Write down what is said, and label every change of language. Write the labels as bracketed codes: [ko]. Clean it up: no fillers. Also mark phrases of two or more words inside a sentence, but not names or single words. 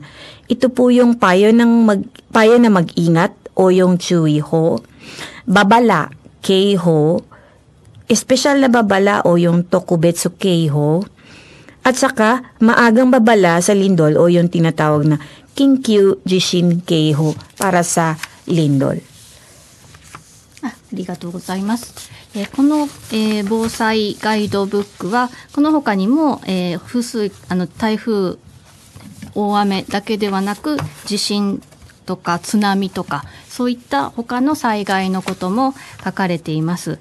[tl] Ito po yung payo na mag-ingat o yung chuiho, babala, keiho, espesyal na babala o yung [ja] 特別警報, [tl] at saka maagang babala sa lindol o yung tinatawag na [ja] 緊急地震警報 [tl] para sa lindol. [ja] ありがとうございます。この、防災ガイドブックはこの他にも、風水台風大雨だけではなく地震とか津波とかそういった他の災害のことも書かれています。